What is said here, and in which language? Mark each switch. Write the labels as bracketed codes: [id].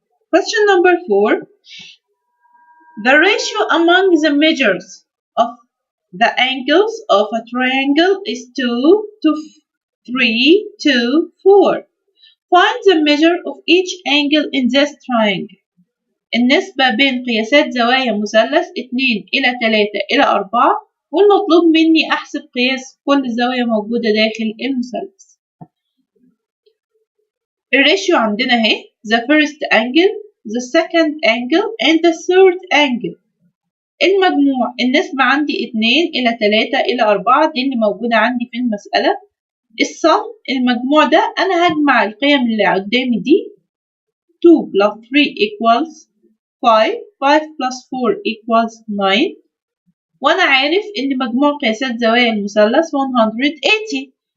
[en] Question number 4. The ratio among the measures of the angles of a triangle is 2 to 3 to 4. Find the measure of each angle in this triangle. [ar] النسبة بين قياسات زوايا مثلث 2 إلى 3 إلى 4، والمطلوب مني أحسب قياس كل زاوية موجودة داخل المثلث. الريشيو عندنا اهي [en] the first angle, the second angle and the third angle. [ar] المجموع النسبة عندي 2 إلى 3 إلى 4 دي اللي موجودة عندي في المسألة. الصم المجموع ده أنا هجمع القيم اللي قدامي دي [en] 2 plus 3 equals 5 5 plus 4 equals 9 [ar] وأنا عارف إن مجموع قياسات زوايا المثلث 180.